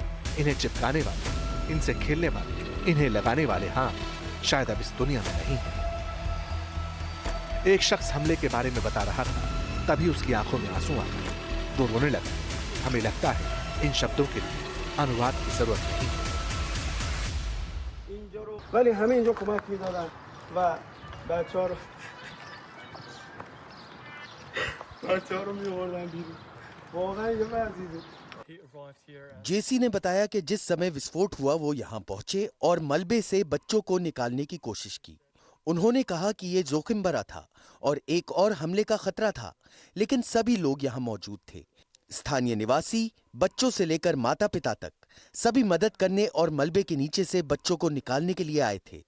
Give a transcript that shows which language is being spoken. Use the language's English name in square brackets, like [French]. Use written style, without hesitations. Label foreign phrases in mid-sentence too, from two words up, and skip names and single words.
[Hindi] इन्हें चिपकाने वाले, इनसे खेलने वाले, इन्हें लगाने वाले हाथ शायद अब इस दुनिया में नहीं है। एक शख्स हमले के बारे में बता रहा था, तभी उसकी आंखों में आंसू आ गए। वो रोने लगा। हमें लगता है इन शब्दों के लिए अनुवाद की जरूरत नहीं है। [Persian] ولی همه اینجا کمک میدادن و بچه‌ها رو می‌آوردن بیرون. واقعا یه وضعیه. [Hindi] जेसी ने बताया कि जिस समय विस्फोट हुआ वो यहाँ पहुंचे और मलबे से बच्चों को निकालने की कोशिश की। उन्होंने कहा कि ये जोखिम भरा था और एक और हमले का खतरा था, लेकिन सभी लोग यहाँ मौजूद थे। स्थानीय निवासी, बच्चों से लेकर माता पिता तक, सभी मदद करने और मलबे के नीचे से बच्चों को निकालने के लिए आए थे।